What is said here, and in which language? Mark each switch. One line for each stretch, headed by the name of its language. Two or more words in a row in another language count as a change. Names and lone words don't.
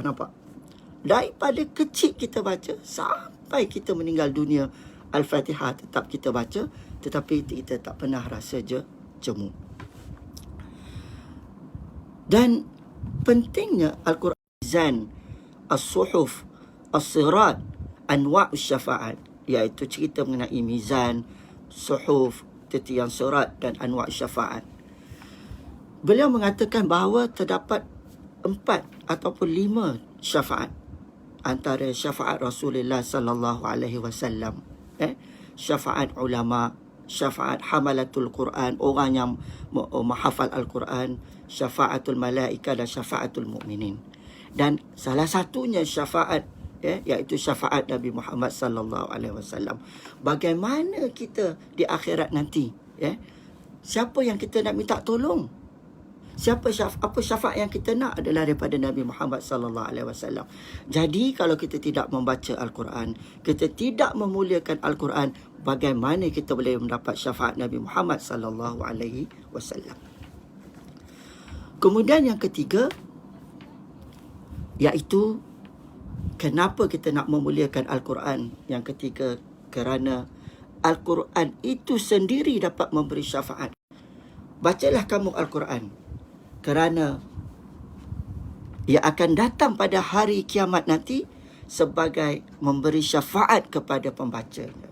Malay: Nampak? Daripada kecil kita baca sampai kita meninggal dunia, Al-Fatihah tetap kita baca, tetapi kita tak pernah rasa jemu. Dan pentingnya Al-Quran, mizan, as-suhuf,
Arabic: الصراط، أنواع شفاعة,
Malay: iaitu cerita mengenai mizan, suhuf, titian surat dan
Arabic: أنواع شفاعة.
Malay: beliau mengatakan bahawa terdapat 4 ataupun 5 syafaat. Antara syafaat Rasulullah
Arabic: صلى الله عليه وسلم,
Malay: syafaat ulama, syafaat
Arabic: حملة القرآن,
Malay: orang yang menghafal Al-Quran,
Arabic: شفاعة الملائكة
Malay: dan
Arabic: شفاعة المؤمنين.
Malay: Dan salah satunya syafaat, iaitu syafaat Nabi Muhammad
Arabic: صلى الله عليه وسلم.
Malay: Bagaimana kita di akhirat nanti, siapa yang kita nak minta tolong? Apa syafaat yang kita nak adalah daripada Nabi Muhammad
Arabic: صلى الله عليه وسلم.
Malay: Jadi kalau kita tidak membaca Al-Quran, kita tidak memuliakan Al-Quran, bagaimana kita boleh mendapat syafaat Nabi Muhammad
Arabic: صلى الله عليه وسلم?
Malay: Kemudian yang ketiga, iaitu kenapa kita nak memuliakan Al-Quran? Yang ketiga, kerana Al-Quran itu sendiri dapat memberi syafaat. Bacalah kamu Al-Quran, kerana ia akan datang pada hari kiamat nanti sebagai memberi syafaat kepada pembacanya.